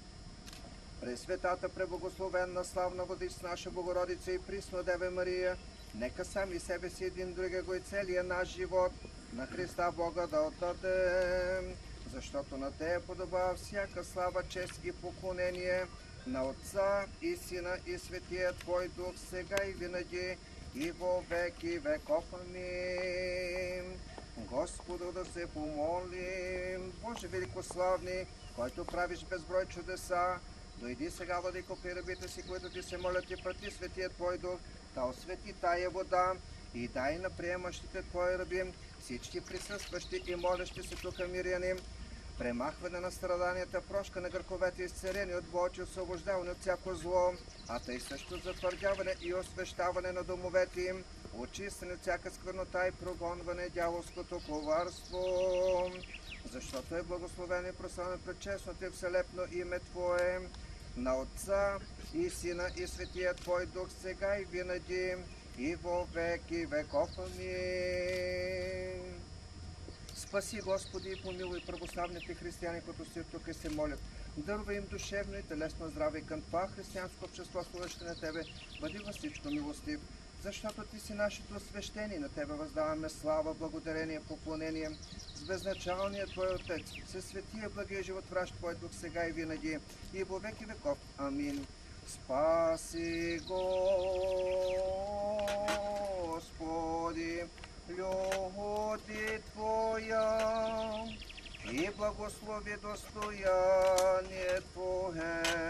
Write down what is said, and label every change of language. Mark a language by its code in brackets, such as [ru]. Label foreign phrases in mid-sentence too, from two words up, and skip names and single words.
[bg] Пресветата, преблагословенна, славна Владичица наша Богородица и Присна Дева Мария, нека сами себе си един другиго и целия наш живот на Христа Бога да отдадем, защото на Тея подобава всяка слава, чест и поклонение, на Отца и Сина и Светия Твой Дух, сега и винаги, [cu] и во веки веков. [bg] Амин. Господу да се помолим. Боже великославни, който правиш безброй чудеса, дойди сега, Владико, при рабите си, които ти се молят, и прати Светия Твой Дух, да освети тая вода и дай на приемащите Твои раби, всички присъстващи и молещи се тук миряни, премахване на страданията, прошка на греховете, изцелени от болче, освобождаване от всяко зло, а тъй също затвърдяване и освещаване на домовете им, очистене от всяка сквернота и прогонване дяволското коварство. Защото е благословено и прославено пред честното и вселепно име Твое, на Отца и Сина и Светия Твой Дух, сега и винаги, [cu] и во веки веков. [bg] Амин. Спаси, Господи, и помилуй православните християни, които си тук и се молят. Дарувай им душевно и телесно здраве и към това християнско общество, служещо на Тебе, бъди във всичко милостив, защото Ти си нашето свещение, на Тебе въздаваме слава, благодарение, поклонение, с безначалния Твой Отец, със светия благия животвращ Твой Дух, сега и винаги, [cu] и во веки веков. [bg] Амин. [cu] Спаси, Господи, люди Твоя, и благослови достояние Твое.